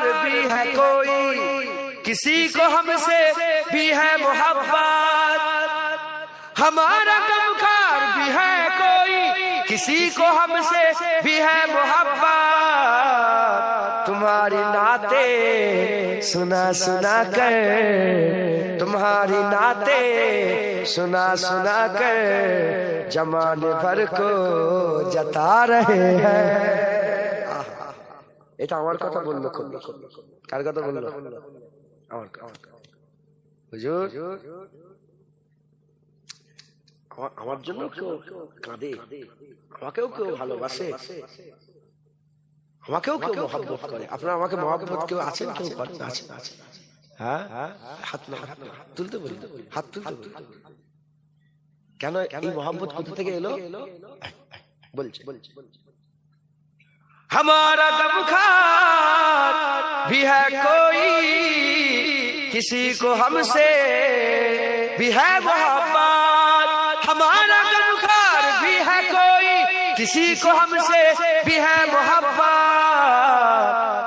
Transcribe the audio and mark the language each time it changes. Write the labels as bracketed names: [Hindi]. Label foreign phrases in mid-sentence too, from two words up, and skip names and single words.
[Urdu] بھی ہے کوئی کسی کو ہم سے بھی ہے محبت، ہمارا غمخوار بھی ہے کوئی کسی کو ہم سے بھی ہے محبت، تمہاری نعتیں سنا سنا کر تمہاری نعتیں سنا سنا کر زمان بھر کو جتا رہے ہیں۔ [Bangla] এটা আমার কথা বললো, কার কথা বললো, আমার কথা। হুজুর আমার জন্য কেউ কাঁদে, আমাকেও কেউ ভালোবাসে, আমাকেও কেউ মহব্বত করে। আপনারা আমাকে মহব্বত কেউ আছেন, কেউ করেন? আছে, হ্যাঁ, হাত না তুলতে বলি, হাত তুলতে বলি। কেন এই মহব্বত কোথা থেকে এলো বলছে, [Urdu] ہمارا غمخوار بھی ہے کوئی کسی کو ہم سے بھی ہے محبت، ہمارا غمخوار بھی ہے کوئی کسی کو ہم سے بھی ہے محبت،